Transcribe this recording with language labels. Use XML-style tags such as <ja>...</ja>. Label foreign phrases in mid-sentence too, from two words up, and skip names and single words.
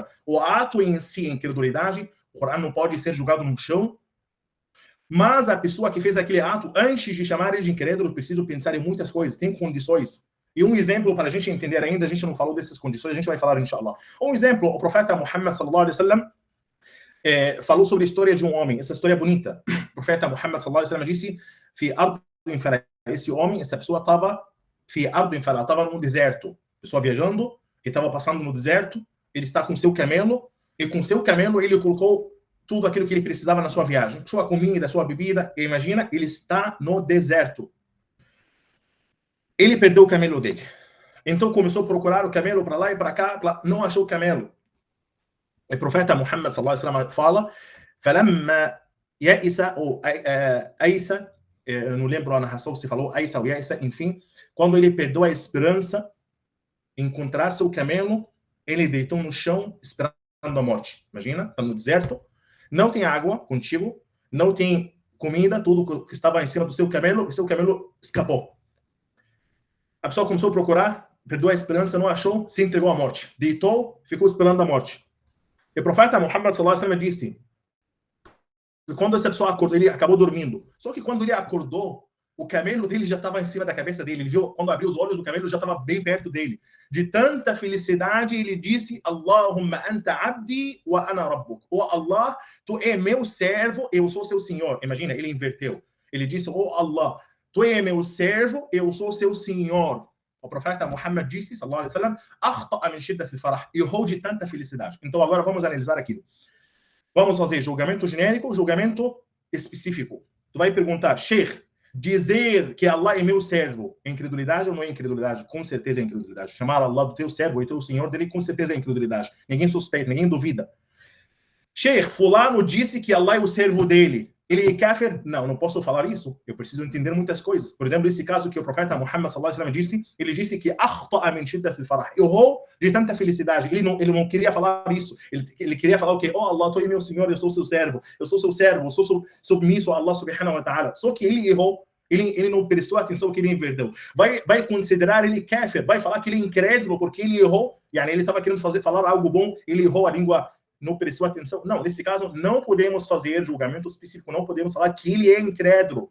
<pt>O ato em si, incredulidade, o Corão não pode ser julgado no chão, mas a pessoa que fez aquele ato, antes de chamar ele de incrédulo, precisa pensar em muitas coisas, tem condições. E um exemplo para a gente entender ainda, a gente não falou dessas condições, a gente vai falar, inshallah. Um exemplo, o profeta Muhammad</pt> <ar>صلى الله عليه وسلم</ar> <pt>falou sobre a história de um homem. Essa história é bonita. O profeta Muhammad</pt> <ar>صلى الله عليه وسلم disse: "في أرض فلاة".</ar> <pt>Esse homem, essa pessoa estava</pt> <ar>في أرض فلاة,</ar> <pt>estava no deserto. Pessoa viajando, que estava passando no deserto, ele está com seu camelo, e com seu camelo ele colocou tudo aquilo que ele precisava na sua viagem, sua comida, sua bebida. E imagina, ele está no deserto. Ele perdeu o camelo dele. Então começou a procurar o camelo para lá e para cá, não achou o camelo. O profeta Muhammad</pt> <ar>صلى الله عليه وسلم</ar> <pt>fala:</pt> <ar>"فلما يئس</ar> <pt>ou Aisa, eu não lembro a narração se falou Aisa ou Ya'isa, enfim, quando ele perdeu a esperança em encontrar seu camelo, ele deitou no chão esperando a morte. Imagina, está no deserto, não tem água contigo, não tem comida, tudo que estava em cima do seu camelo, e seu camelo escapou. A pessoa começou a procurar, perdeu a esperança, não achou, se entregou à morte. Deitou, ficou esperando a morte. E o profeta Muhammad</pt> <ar>صلى الله عليه وسلم</ar> <pt>disse, quando essa pessoa acordou, ele acabou dormindo. Só que quando ele acordou, o camelo dele já estava em cima da cabeça dele. Ele viu, quando abriu os olhos, o camelo já estava bem perto dele. De tanta felicidade, ele disse,</pt> <ar>اللهم أنت عبدي وأنا ربك.</ar> <pt>Oh Allah, tu é meu servo, eu sou seu senhor. Imagina, ele inverteu. Ele disse, oh Allah, tu é meu servo, eu sou seu senhor. O profeta Muhammad disse,</pt> <ar>صلى الله عليه وسلم أخطأ من شدة الفرح.</ar> <pt>Errou de tanta felicidade. Então agora vamos analisar aquilo. Vamos fazer julgamento genérico, julgamento específico. Tu vai perguntar, Sheikh, dizer que Allah é meu servo é incredulidade ou não é incredulidade? Com certeza é incredulidade. Chamar Allah do teu servo e teu senhor dele, com certeza é incredulidade. Ninguém suspeita, ninguém duvida. Sheikh, fulano disse que Allah é o servo dele. Ele é kafir? Não, não posso falar isso. Eu preciso entender muitas coisas. Por exemplo, esse caso que o profeta Muhammad</pt> <ar>صلى الله عليه وسلم</ar> <pt>disse, ele disse que</pt> <ar>أخطأ من شدة الفرح.</ar> <pt>Errou de tanta felicidade. Ele não queria falar isso. Ele queria falar o quê? Oh Allah, tu é meu senhor, eu sou seu servo. Eu sou seu servo, eu sou submisso a Allah</pt> <ar>سبحانه وتعالى.</ar> <pt>Só que ele errou. Ele não prestou atenção que ele inverteu. Vai considerar ele kafir, vai falar que ele é incrédulo porque ele errou. Ele estava querendo falar algo bom, ele errou a língua, não prestou atenção. Não, nesse caso, não podemos fazer julgamento específico, não podemos falar que ele é incrédulo.</pt>